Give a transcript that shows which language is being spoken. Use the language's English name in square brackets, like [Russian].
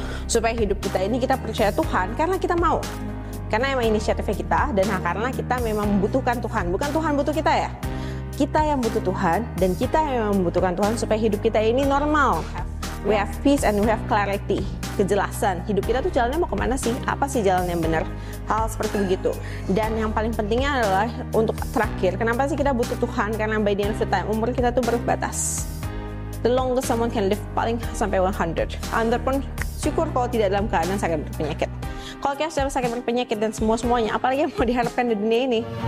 [Indonesian] supaya hidup kita ini kita percaya Tuhan karena kita mau, karena emang inisiatifnya kita, dan karena kita memang membutuhkan Tuhan, bukan Tuhan butuh kita ya. Kita yang butuh Tuhan, dan kita yang membutuhkan Tuhan supaya hidup kita ini normal. [English] We have peace and we have clarity, [Indonesian] kejelasan. Hidup kita tuh jalannya mau kemana sih? Apa sih jalan yang benar? Hal seperti begitu. Dan yang paling pentingnya adalah untuk terakhir, kenapa sih kita butuh Tuhan? Karena [English] by the end of the time, [Indonesian] umur kita tuh berbatas. [English] The longest someone can live [Indonesian] paling sampai 100. Anda pun syukur kalau tidak dalam keadaan sakit berpenyakit. Kalau kita sudah sakit berpenyakit dan semuanya, apalagi yang mau diharapkan di dunia ini?